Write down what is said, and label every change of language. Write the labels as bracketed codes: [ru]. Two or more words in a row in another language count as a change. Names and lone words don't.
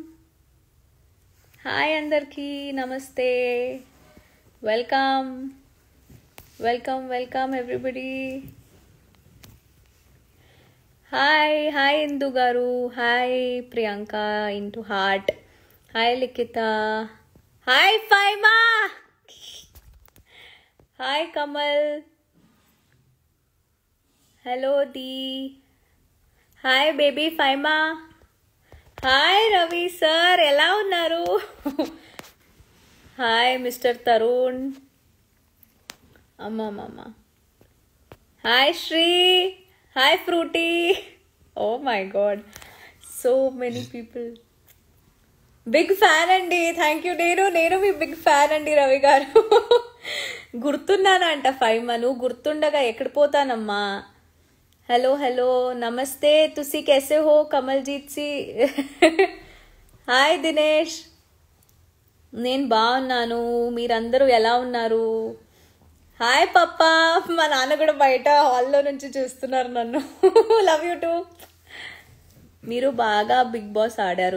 [en] Hi Andarki, Namaste. Welcome. Welcome everybody. Hi Indu Garu. Hi Priyanka into heart. Hi Likita. Hi Faima. Hi Kamal. Hello Dee. Hi baby Faima. Hi Ravi sir. [te] ఎలా ఉన్నారు? [en] Hi Mr. Tarun. Amma. Hi Shri. Hi Fruity. Oh my god. So many people. Big fan andi. Thank you. [te] నేను మీ [en] big fan [te] అండి రవి గారు. గుర్తున్నానంట ఫైమా, నువ్వు గుర్తుండగా ఎక్కడ పోతానమ్మా. హలో నమస్తే. [pa] ਤੁਸੀ ਕੈਸੇ ਹੋ [te] కమల్జీత్ సి. హాయ్ దినేష్. నేను బాగున్నాను, మీరందరూ ఎలా ఉన్నారు? హాయ్ పప్పా. మా నాన్న కూడా బయట హాల్లో నుంచి చూస్తున్నారు నన్ను. [en] love you too. [te] మీరు బాగా బిగ్ బాస్ ఆడారు.